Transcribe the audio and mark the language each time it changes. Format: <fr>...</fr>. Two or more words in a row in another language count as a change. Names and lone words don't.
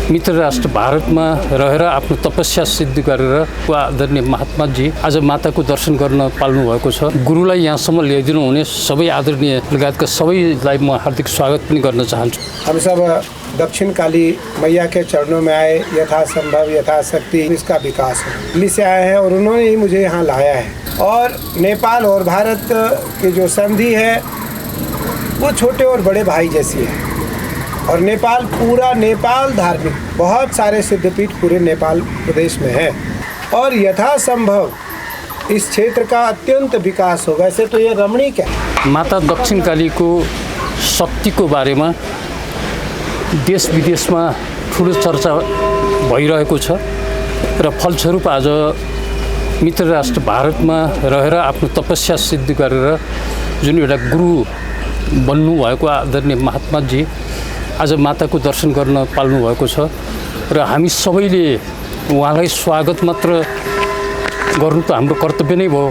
<ne>मित्र राष्ट्र भारतमा रहेर आफ्नो तपस्या सिद्ध गरेर आदरणीय महात्माजी आज माताको दर्शन गर्न पाल्नु भएको छ। गुरुलाई यहाँसम्म ल्याइदिनु हुने सबै आदरणीय लगायतका सबैलाई म हार्दिक स्वागत पनि गर्न चाहन्छु।</ne> <hi>हम सब दक्षिण काली मैया के चरणों में आए, यथासंभव यथाशक्ति इसका विकास हो, दिल्ली से आए हैं और उन्होंने ही मुझे यहाँ लाया है। और नेपाल और भारत की जो संधि है वो छोटे और बड़े भाई जैसी है। और नेपाल पूरा नेपाल धार्मिक, बहुत सारे सिद्धपीठ पूरे नेपाल प्रदेश में है और यथासंभव इस क्षेत्र का अत्यंत विकास होगा। ऐसे तो ये रमणीक है।</hi> <ne>माता दक्षिण कालीको शक्तिको बारेमा देश विदेशमा ठुलो चर्चा भइरहेको छ र फलस्वरूप आज मित्र राष्ट्र भारतमा रहेर आफ्नो तपस्या सिद्ध गरेर जुन एउटा गुरु बन्नुभएको आदरणीय महात्माजी आज माताको दर्शन गर्न पाल्नु भएको छ र हामी सबैले उहाँलाई स्वागत मात्र गर्नु त हाम्रो कर्तव्य नै भयो।</ne>